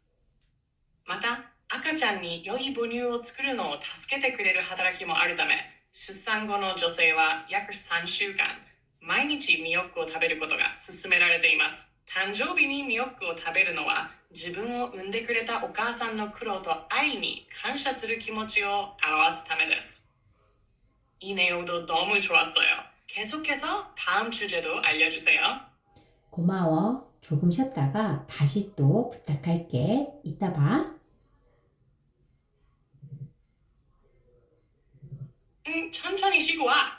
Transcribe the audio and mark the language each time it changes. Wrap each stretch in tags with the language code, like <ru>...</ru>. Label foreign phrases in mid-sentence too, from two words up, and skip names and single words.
<ja>また、赤ちゃんに良い母乳を作るのを助けてくれる働きもあるため、出産後の女性は約3週間、毎日ミヨックを食べることが勧められています。誕生日にミヨックを食べるのは自分を産んでくれたお母さんの苦労と愛に感謝する気持ちを表すためです.</ja> <ko>이 내용도 너무 좋았어요. 계속해서 다음 주제도 알려주세요. 고마워. 조금 쉬었다가 다시 또 부탁할게. 이따 봐. 천천히 쉬고 와.</ko>